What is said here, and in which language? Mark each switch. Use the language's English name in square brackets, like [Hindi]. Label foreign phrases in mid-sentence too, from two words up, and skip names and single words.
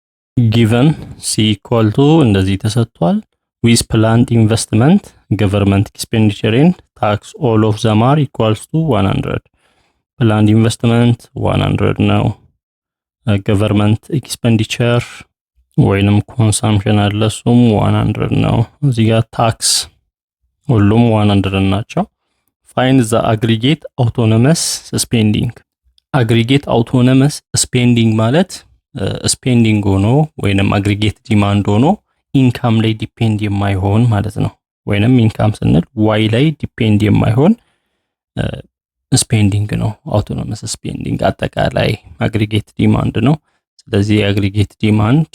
[English] given c equal to [Amharic] እንደዚህ ተሰጥቷል [English] with planned investment government expenditure and tax all of them are equals to 100 planned investment 100 ነው government expenditure ወይንም consumption [Amharic] አለ እሱም 100 ነው እዚህ ጋር tax ሁሉም 100 ናቸው [English] find the aggregate autonomous spending [Amharic] aggregate autonomous spending ማለት ስፔንዲንግ ሆኖ ወይንም [English] aggregate demand [Amharic] ሆኖ ኢንካም ላይ ዲፔንድ የማይሆን ማለት ነው ወይንም ኢንካም ስንል ዋይ ላይ ዲፔንድ የማይሆን ስፔንዲንግ ነው [English] autonomous spending [Amharic] አጠቃላይ [English] aggregate demand [Amharic] ነው ስለዚህ [English] aggregate demand